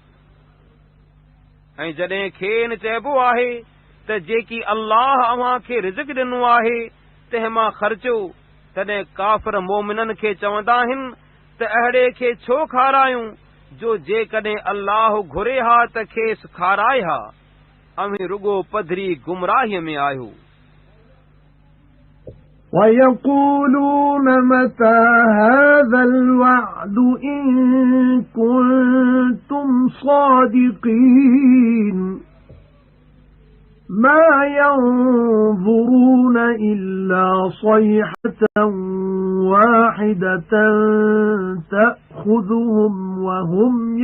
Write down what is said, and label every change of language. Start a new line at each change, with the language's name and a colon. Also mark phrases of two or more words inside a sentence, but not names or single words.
Sindhi: ऐं जॾहिं खेनि चइबो आहे त जेकी अल्लाह अव्हां खे रिज़्क़ ॾिनो आहे तंहिं मां ख़र्चो तॾहिं काफ़िर मोमिननि खे चवंदा आहिनि त अहिड़े खे छो खारायूं जो जेकॾहिं अल्लाह घुरे हा त खेसि खाराए हा अव्हीं रुगो पधरी गुमराहीअ में आहियो
Arabic: وَيَقُولُونَ مَتَى هَذَا الْوَعْدُ إِن كُنتُمْ صَادِقِينَ ما ينظرون إلا صيحة واحدة تأخذهم وهم